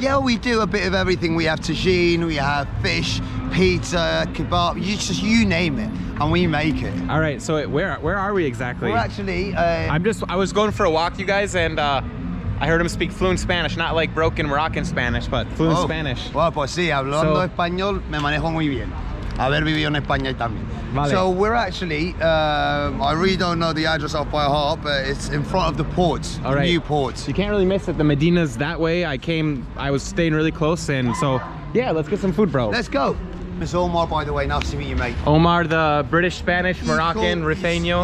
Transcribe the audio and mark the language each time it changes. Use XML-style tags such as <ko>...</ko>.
<en>Yeah, we do a bit of everything. We have tagine, we have fish, pizza, kebab, you name it, and we make it. All right, so where are we exactly? We're actually... I was going for a walk, you guys, and I heard him speak fluent Spanish, not like broken Moroccan Spanish, but fluent Spanish.</en> <es>Well, pues sí, hablando español me manejo muy bien. Haber vivido en España también. Vale.</es> <en>So we're actually, I really don't know the address off by heart, but it's in front of the port, All right. new port. You can't really miss it. The Medina's that way. I was staying really close, and so yeah, let's get some food, bro. Let's go. Miss Omar, by the way, nice to meet you, mate. Omar, the British, Spanish, Moroccan, Rufeño.</en>